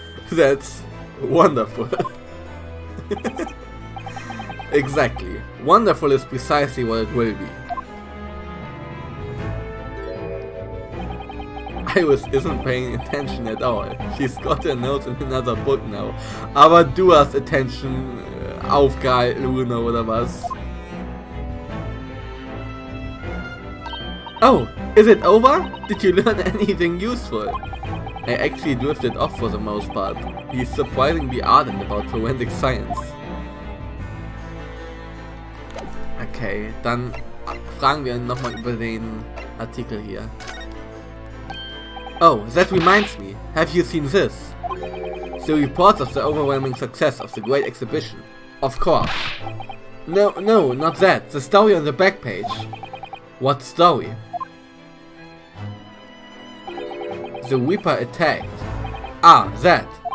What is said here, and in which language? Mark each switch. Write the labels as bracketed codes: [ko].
[en] That's wonderful. Exactly. Wonderful is precisely what it will be. Iris isn't paying attention at all. She's got her nose in another book now. [de] Aber du hast attention aufgehalten, Bruno, oder was? [en] Oh, is it over? Did you learn anything useful? I actually drifted off for the most part. He's surprisingly ardent about forensic science. [de] Okay, dann fragen wir ihn nochmal über den Artikel hier. [en] Oh, that reminds me. Have you seen this? The reports of the overwhelming success of the Great Exhibition. Of course. No, not that. The story on the back page. What story? The Reaper attacked. Ah, that.